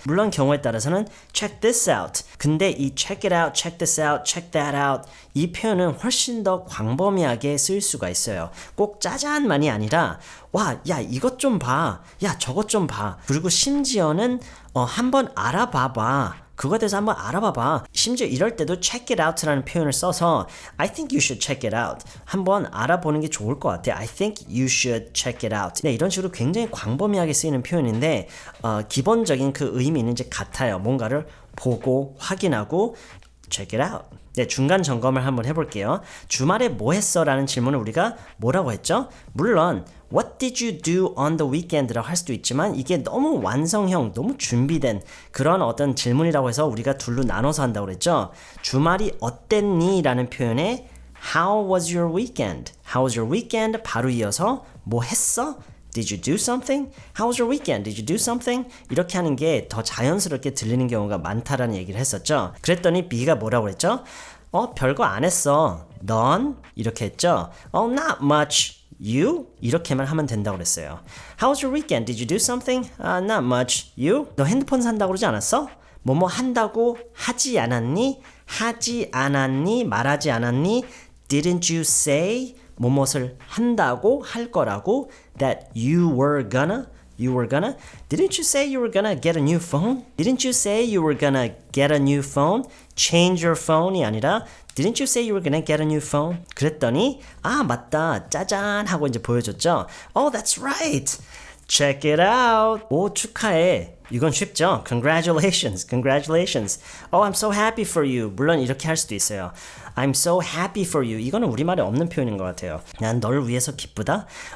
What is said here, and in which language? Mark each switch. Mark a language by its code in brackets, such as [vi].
[ko] 물론 경우에 따라서는 [en] check this out. [ko] 근데 이 [en] check it out, check this out, check that out [ko] 이 표현은 훨씬 더 광범위하게 쓰일 수가 있어요. 꼭 짜잔만이 아니라 와, 야 이것 좀 봐. 야 저것 좀 봐. 그리고 심지어는 한번 알아봐봐. 그거에 대해서 한번 알아봐봐. 심지어 이럴 때도 check it out라는 표현을 써서 [en] I think you should check it out. [ko] 한번 알아보는 게 좋을 것 같아. [en] I think you should check it out. [ko] 네, 이런 식으로 굉장히 광범위하게 쓰이는 표현인데 기본적인 그 의미는 이제 같아요. 뭔가를 보고 확인하고 [en] check it out. [ko] 네, 중간 점검을 한번 해볼게요. 주말에 뭐 했어? 라는 질문을 우리가 뭐라고 했죠? 물론 [en] What did you do on the weekend? [ko] 라고 할 수도 있지만 이게 너무 완성형, 너무 준비된 그런 어떤 질문이라고 해서 우리가 둘로 나눠서 한다고 그랬죠? 주말이 어땠니? 라는 표현에 [en] How was your weekend? How was your weekend? [ko] 바로 이어서 뭐 했어? [en] Did you do something? How was your weekend? Did you do something? [ko] 이렇게 하는 게 더 자연스럽게 들리는 경우가 많다라는 얘기를 했었죠. 그랬더니 B가 뭐라고 했죠? 별거 안 했어. 넌? 이렇게 했죠. [en] Not much. You? [ko] 이렇게만 하면 된다고 그랬어요. [en] How was your weekend? Did you do something? Not much. You? [ko] 너 핸드폰 산다고 그러지 않았어? 뭐뭐 한다고 하지 않았니? 하지 않았니? 말하지 않았니? [en] Didn't you say? [ko] 뭐뭇을 한다고 할 거라고 [en] that you were gonna? You were gonna? Didn't you say you were gonna get a new phone? Didn't you say you were gonna get a new phone? Change your phone이 [ko] 아니라 [en] Didn't you say you were gonna get a new phone? [ko] 그랬더니 맞다 짜잔 하고 이제 보여줬죠. [en] Oh, that's right. Check it out. [ko] 오, 축하해. 이건 쉽죠? [en] Congratulations. Congratulations. Oh, I'm so happy for you. [ko] 물론 이렇게 할 수도 있어요. [en] I'm so happy for you. [ko] 이거는 우리말에 없는 표현인 것 같아요. 난 너를 위해서 기쁘다.